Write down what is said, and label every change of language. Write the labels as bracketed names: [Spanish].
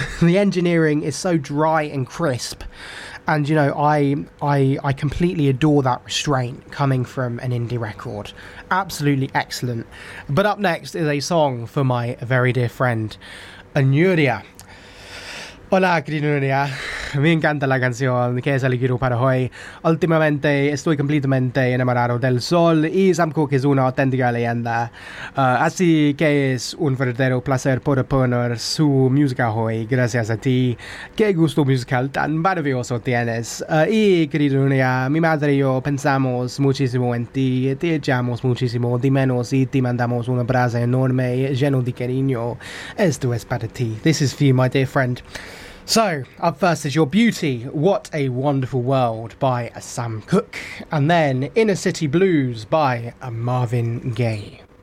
[English] The engineering is so dry and crisp, and you know, I completely adore that restraint coming from an indie record. Absolutely excellent. But up next is a song for my very dear friend Anuria. [Spanish] Hola, querido Anuria. Me encanta la canción que has elegido para hoy. Últimamente estoy completamente enamorado del sol y Sam Cooke es una auténtica leyenda. Así que es un verdadero placer poder poner su música hoy. Gracias a ti. Qué gusto musical tan maravilloso tienes. Y querido Anuria, mi madre y yo pensamos muchísimo en ti. Te echamos muchísimo de menos y te mandamos un abrazo enorme lleno de cariño. Esto es para ti. [English] This is for you, my dear friend. So, up first is Your Beauty, What a Wonderful World by Sam Cooke, and then Inner City Blues by Marvin Gaye.